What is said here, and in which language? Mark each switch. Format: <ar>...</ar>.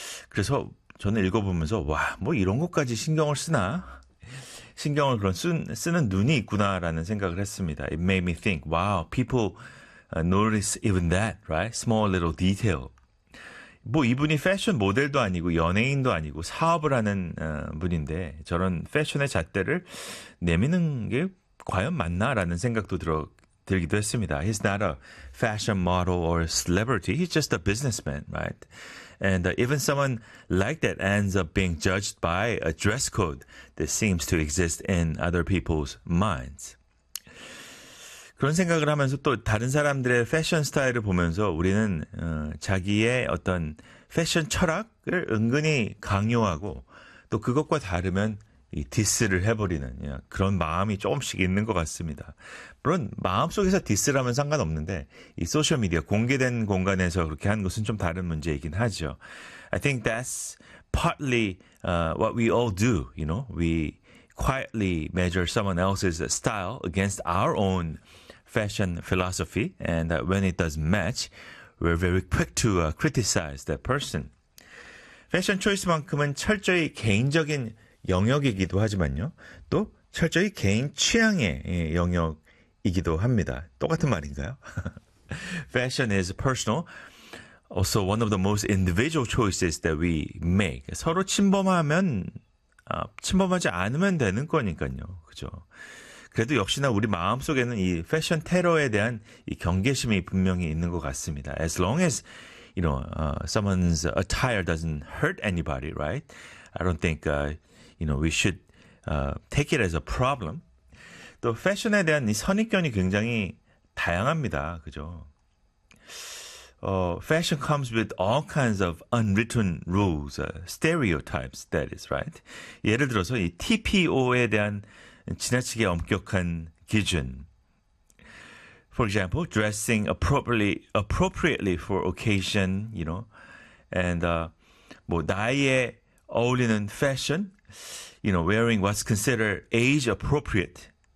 <ko>그래서 저는 읽어보면서, 와, 뭐 이런 것까지 신경을 쓰나? 신경을 그런 쓰는 눈이 있구나라는 생각을 했습니다.</ko> <en>It made me think, wow, people notice even that, right? Small little detail.</en> <ko>뭐 이분이 패션 모델도 아니고 연예인도 아니고 사업을 하는 분인데 저런 패션의 잣대를 내미는 게 과연 맞나라는 생각도 들기도 했습니다.</ko> <en>He's not a fashion model or a celebrity. He's just a businessman, right? And even someone like that ends up being judged by a dress code that seems to exist in other people's minds.</en> <ko>그런 생각을 하면서 또 다른 사람들의 패션 스타일을 보면서 우리는 자기의 어떤 패션 철학을 은근히 강요하고 또 그것과 다르면 이 디스를 해버리는 그런 마음이 조금씩 있는 것 같습니다. 물론 마음속에서 디스라면 상관없는데 이 소셜미디어 공개된 공간에서 그렇게 하는 것은 좀 다른 문제이긴 하죠.</ko> <en>I think that's partly what we all do. You know, we quietly measure someone else's style against our own fashion philosophy. And when it does match, we're very quick to criticize that person.</en> <ko>패션 초이스만큼은 철저히 개인적인 영역이기도 하지만요. 또 철저히 개인 취향의 영역이기도 합니다. 똑같은 말인가요?</ko> <en>Fashion is personal. Also one of the most individual choices that we make.</en> <ko>서로 침범하면 침범하지 않으면 되는 거니까요. 그죠? 그래도 역시나 우리 마음속에는 이 패션 테러에 대한 이 경계심이 분명히 있는 것 같습니다.</ko> <en>As long as, you know, someone's attire doesn't hurt anybody, right? I don't think, you know, we should take it as a problem.</en> <ko>또 패션에 대한 이 선입견이 굉장히 다양합니다. 그죠?</ko> <en>Fashion comes with all kinds of unwritten rules, stereotypes, that is, right?</en> <ko>예를 들어서 이 TPO에 대한 지나치게 엄격한 기준.</ko> <en>For example, dressing appropriately for occasion, you know, and</en> <ko>뭐 나이에 어울리는</ko> <en>fashion, you know, wearing what's considered age appropriate.</en>